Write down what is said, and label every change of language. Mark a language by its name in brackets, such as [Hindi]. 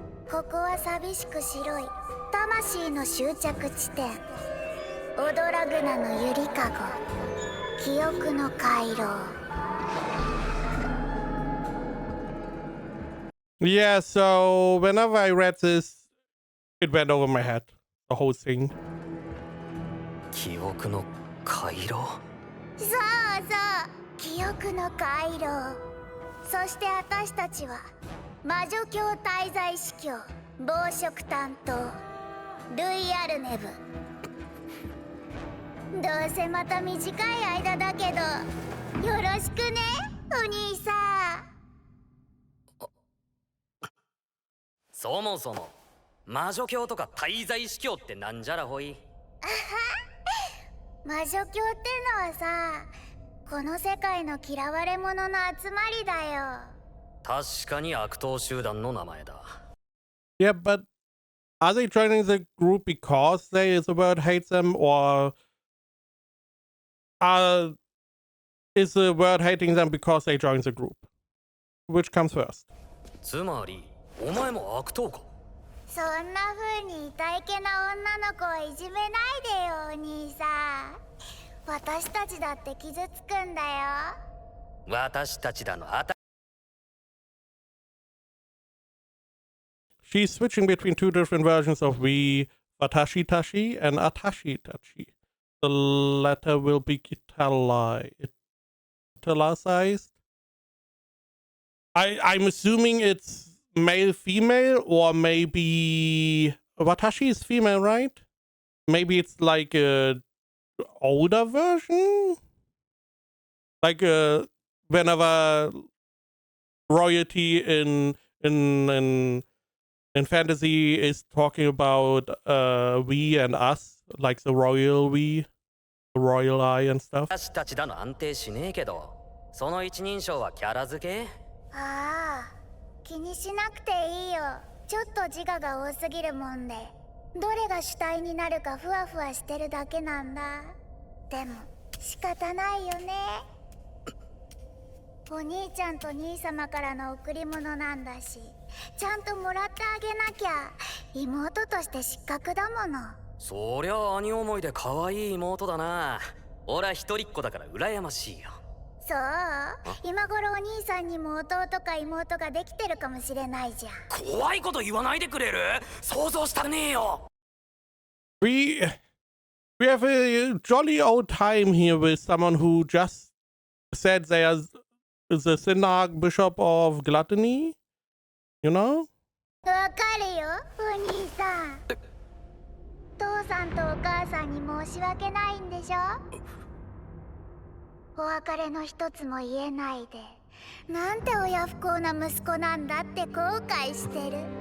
[Japanese] ここは寂しく白い魂の終着地点。オドラグナのゆりかご、記憶の回廊。 [English] Yeah, so whenever I read this, it went over my head. The whole thing. [Japanese] 記憶の回廊？そうそう、記憶の回廊。そして私たちは魔女教滞在司教、暴食担当ルイアルネブ。どうせまた短い間だけどよろしくね、お兄さん。そもそも魔女教とか滞在司教ってなんじゃらほい？魔女教ってのはさ、この世界の嫌われ者の集まりだよ。確かに悪党集団の名前だ。 [English] Yeah, but are they joining the group because the world hates them, or is the world hating them because they joined the group? Which comes first? [Japanese] つまりお前も悪党か？そんな風にイタイケな女の子をいじめないでよ、お兄さん。私たちだって傷つくんだよ。私たちだの [English] She's switching between two different versions of we, Watashi Tashi and Atashi Tachi. The latter will be italicized. I'm assuming it's male female, or maybe Watashi is female, right? Maybe it's like a older version, like whenever royalty in fantasy is talking about we and us, like the royal we, the royal I and stuff. [Japanese] 私たちだの安定しねえけど、その一人称はキャラ付け？ああ、気にしなくていいよ。ちょっと自我が多すぎるもんで、どれが主体になるかふわふわしてるだけなんだ。でも仕方ないよね。お兄ちゃんと兄様からの贈り物なんだし、ちゃんともらってあげなきゃ。妹として失格だもの。そりゃ兄思いで可愛い妹だな。俺は一人っ子だから羨ましいよ。そう、今頃お兄さんにも弟か妹ができてるかもしれないじゃん。怖いこと言わないでくれる？想像したくねえよ。 [English] We have a jolly old time here with someone who just said they are the Synarch Bishop of Gluttony. You know? [Japanese] わかるよ、お兄さん。父さんとお母さんに申し訳ないんでしょ。お別れの一つも言えないで、なんて親不幸な息子なんだって後悔してる。